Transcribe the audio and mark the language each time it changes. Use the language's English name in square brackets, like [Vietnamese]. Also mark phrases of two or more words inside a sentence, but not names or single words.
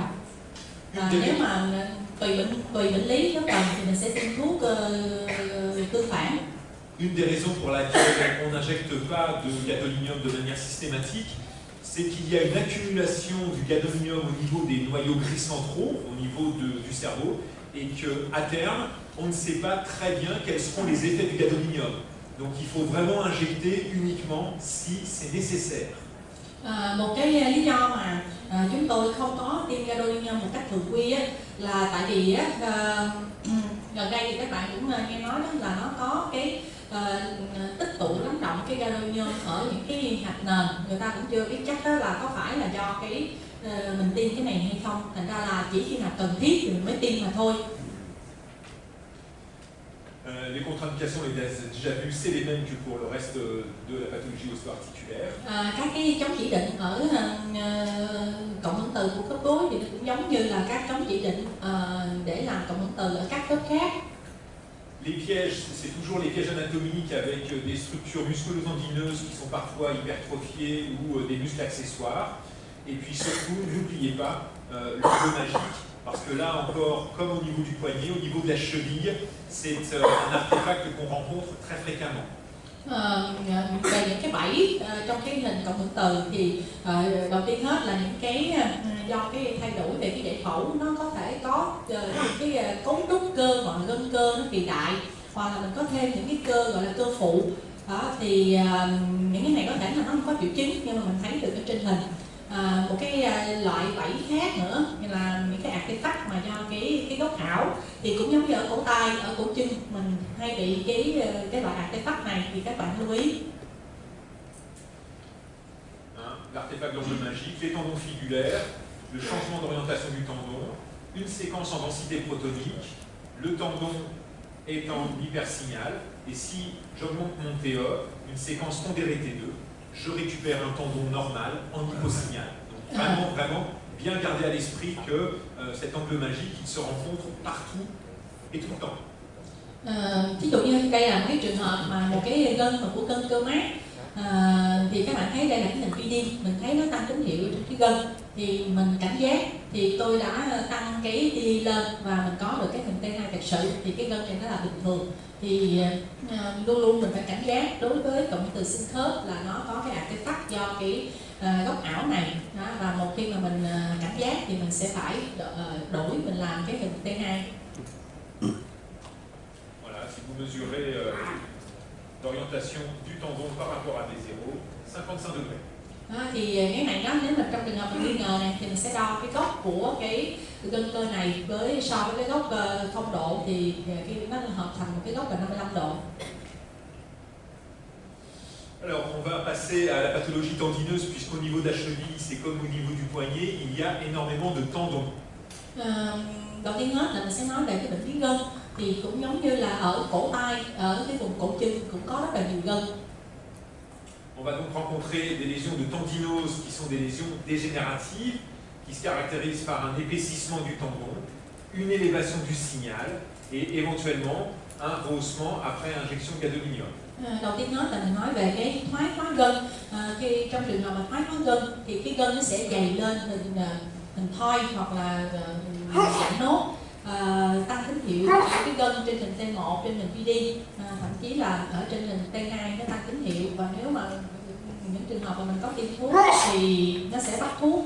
[Vietnamese] Nếu mà tùy bệnh lý nếu cần thì mình sẽ tiêm thuốc tương phản. [French] Une des raisons pour laquelle on n'injecte pas de gadolinium de manière systématique, c'est qu'il y a une accumulation du gadolinium au niveau des noyaux gris centraux, au niveau du cerveau, et qu'à terme, on ne sait pas très bien quels seront les effets du gadolinium. Donc il faut vraiment injecter uniquement si c'est nécessaire. [Vietnamese] Một cái lý do mà chúng tôi không có tiêm gadolinium một cách thường quy á, là tại vì gần đây thì các bạn cũng nghe nói đó là nó có cái tích tụ lắng động cái gadolinium ở những cái hạch nền, người ta cũng chưa biết chắc đó là có phải là do cái mình tiêm cái này hay không, thành ra là chỉ khi nào cần thiết thì mình mới tiêm mà thôi. [French] Les contre-indications, on les a déjà vues, c'est les mêmes que pour le reste de la pathologie osteoarticulaire. [Vietnamese] Các cái chống chỉ định ở cộng hưởng từ của khớp gối thì nó cũng giống như là các chống chỉ định để làm cộng hưởng từ ở các khớp khác. [French] Les pièges, c'est toujours les pièges anatomiques avec des structures musculo-tendineuses qui sont parfois hypertrophiées ou des muscles accessoires. Et puis surtout, n'oubliez pas le feu magique, parce que là encore, comme au niveau du poignet, au niveau de la cheville, c'est un artefact qu'on rencontre très fréquemment. [Vietnamese] Về những cái bẫy trong cái hình cộng hưởng từ thì đầu tiên hết là những cái do cái thay đổi về cái giải phẫu, nó có thể có những cái cấu trúc cơ hoặc là gân cơ nó kỳ đại, hoặc là mình có thêm những cái cơ gọi là cơ phụ đó, thì những cái này có thể là nó không có triệu chứng nhưng mà mình thấy được ở trên hình. Một cái loại bẫy khác nữa như là những cái artefact mà do cái Thì cũng giống như ở cổ tay, ở cổ chân mình hay bị cái loại artefact này thì các bạn lưu ý. [French] L'artefact d'angle magique, les tendons fibulaires, le changement d'orientation du tendon, une séquence en densité protonique, le tendon est en hypersignal, et si j'augmente mon TE, une séquence pondérée T2, je récupère un tendon normal en hyposignal. Donc vraiment bien garder à l'esprit que cet angle magique, il se rencontre partout et tout le temps. [Vietnamese] Ví dụ như đây là một cái trường hợp mà một cái gân mà của gân cơ mát, thì các bạn thấy đây là cái hình PD, mình thấy nó tăng tín hiệu trên cái gân, thì mình cảnh giác thì tôi đã tăng cái PD lên và mình có được cái hình T2 thật sự, thì cái gân này nó là bình thường. Thì luôn luôn mình phải cảnh giác đối với cụm từ xương khớp là nó có cái artefact do cái góc ảo này đó, và một khi mà mình cảnh giác thì mình sẽ phải đổi, mình làm cái hình T2. [French] Voilà, si vous mesurez l'orientation du tendon par rapport à D0, 55 degrés. [Vietnamese] Thì cái này đó, nếu mà trong trường hợp mình nghi ngờ này thì mình sẽ đo cái góc của cái gân cơ này với so với cái góc 0 độ thì nó hợp thành một cái góc là 55 độ. [French] Alors, on va passer à la pathologie tendineuse, puisqu'au niveau de la cheville, c'est comme au niveau du poignet, il y a énormément de tendons. [Vietnamese] Đầu tiên hết là mình sẽ nói về cái bệnh lý gân, thì cũng giống như là ở cổ tay, ở cái vùng cổ chân cũng có rất là nhiều gân. [French] On va donc rencontrer des lésions de tendinose qui sont des lésions dégénératives, qui se caractérisent par un épaississement du tendon, une élévation du signal et éventuellement un rehaussement après injection de gadolinium. [Vietnamese] Đầu tiên hết là mình nói về cái thoái hóa gân. Khi trong trường hợp mà thoái hóa gân thì cái gân nó sẽ dày lên hình thoi hoặc là dạng nốt, tăng tín hiệu ở cái gân trên hình T1, trên hình PD, thậm chí là ở trên hình T2 nó tăng tín hiệu, và nếu mà những trường hợp mà mình có tiêm thuốc thì nó sẽ bắt thuốc.